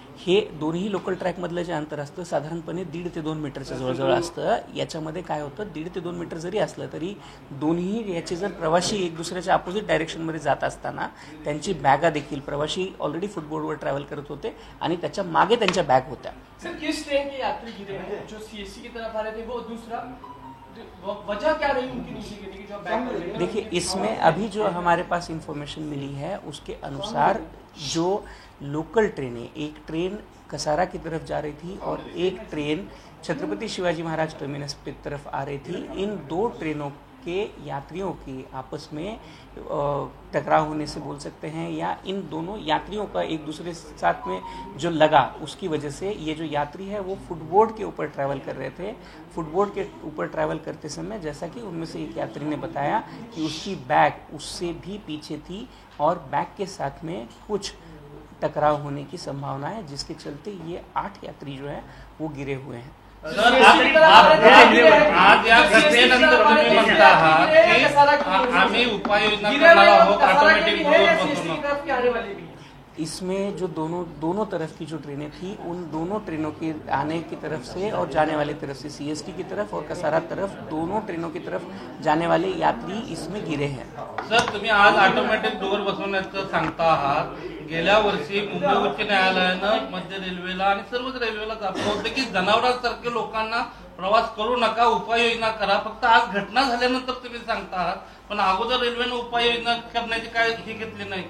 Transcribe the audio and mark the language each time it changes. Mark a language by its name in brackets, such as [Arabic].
[Marathi] हे दोन्ही लोकल ट्रॅकमधलं जे अंतर असतं साधारणपणे 1.5 ते 2 मीटरच्या जवळजवळ असतं. याच्यामध्ये काय होतं, 1.5 ते 2 मीटर जरी असलं तरी दोन्ही याचे जर प्रवासी एक दुसऱ्याच्या अपोजिट डायरेक्शनमध्ये जात असताना त्यांची बॅगा देखील, प्रवासी ऑलरेडी फुटबोर्डवर ट्रॅव्हल करत होते आणि त्याच्या मागे त्यांच्या बॅग होत्या. [Hindi] किस ट्रेन के यात्री गिरे हैं जो सीएससी की तरफ आ रहे थे, वो दूसरा वजह क्या रही उनकी नीचे गिरने की जो बैग? देखिए, इसमें अभी जो हमारे पास इंफॉर्मेशन मिली है उसके अनुसार जो लोकल ट्रेनें, एक ट्रेन कसारा की तरफ जा रही थी और एक ट्रेन छत्रपति शिवाजी महाराज टर्मिनस की तरफ आ रही थी. इन 2 ट्रेनों के यात्रियों की आपस में टकराव होने से बोल सकते हैं, या इन दोनों यात्रियों का एक दूसरे के साथ में जो लगा उसकी वजह से ये जो यात्री है वो फुटबोर्ड के ऊपर ट्रैवल कर रहे थे। फुटबोर्ड के ऊपर ट्रैवल करते समय जैसा कि उनमें से एक यात्री ने बताया कि उसकी बैग उससे भी पीछे थी और बैग के साथ में कुछ टकराव होने की संभावना है, जिसके चलते ये 8 यात्री जो है वो गिरे हुए हैं। [Marathi] सर आज या घटनेनंतर तुम्ही म्हणता आहात की आम्ही उपाययोजना करणार आहोत ऑटोमॅटिक डोअर बसवणं। [Hindi] इसमें जो दोनों तरफ की जो ट्रेनें थी उन दोनों ट्रेनों के आने की तरफ से और जाने वाली तरफ से सीएसटी की तरफ और कसारा तरफ दोनों ट्रेनों की तरफ जाने वाले यात्री इसमें गिरे हैं। [Marathi] सर तुम्ही आज ऑटोमॅटिक डोअर बसवण्याचं सांगता आहात। गेल्या वर्षी मुंबई उच्च न्यायालयानं मध्य रेल्वेला आणि सर्वच रेल्वेला दाखवलं होतं की जनावरांसारखे लोकांना प्रवास करू नका, उपाययोजना करा। फक्त आज घटना झाल्यानंतर तुम्ही सांगता आहात, पण अगोदर रेल्वेनं उपाययोजना करण्याची काय हे घेतली नाही।